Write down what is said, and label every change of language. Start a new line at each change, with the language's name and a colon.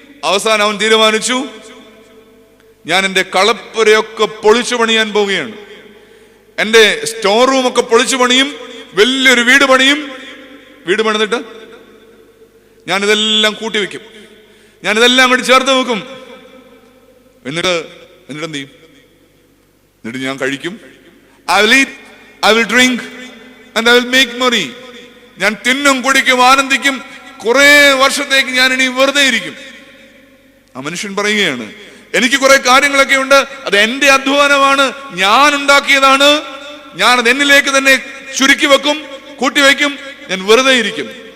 Malayalam: അവസാനം അവൻ തീരുമാനിച്ചു, ഞാൻ എൻ്റെ കളപ്പുരയൊക്കെ പൊളിച്ചു പണിയാൻ പോവുകയാണ്, എൻ്റെ സ്റ്റോർ റൂമൊക്കെ പൊളിച്ചു പണിയും, വലിയൊരു വീട് പണിയും, വീട് പണിതിട്ട് ഞാനിതെല്ലാം കൂട്ടിവെക്കും, ഞാനിതെല്ലാം കൂടി ചേർത്ത് വെക്കും, എന്നിട്ട് എന്ത് ചെയ്യും? എന്നിട്ട് ഞാൻ കഴിക്കും,
English: I will eat, I will drink and I will make money.
Malayalam: ഞാൻ തിന്നും കുടിക്കും, ആനന്ദിക്കും, കുറെ വർഷത്തേക്ക് ഞാൻ ഇനി വെറുതെ ഇരിക്കും. ആ മനുഷ്യൻ പറയുകയാണ്, എനിക്ക് കുറെ കാര്യങ്ങളൊക്കെ ഉണ്ട്, അത് എന്റെ അധ്വാനമാണ്, ഞാൻ ഉണ്ടാക്കിയതാണ്, ഞാൻ അത് എന്നിലേക്ക് തന്നെ ചുരുക്കി വെക്കും, കൂട്ടിവെക്കും, ഞാൻ വെറുതെ ഇരിക്കും.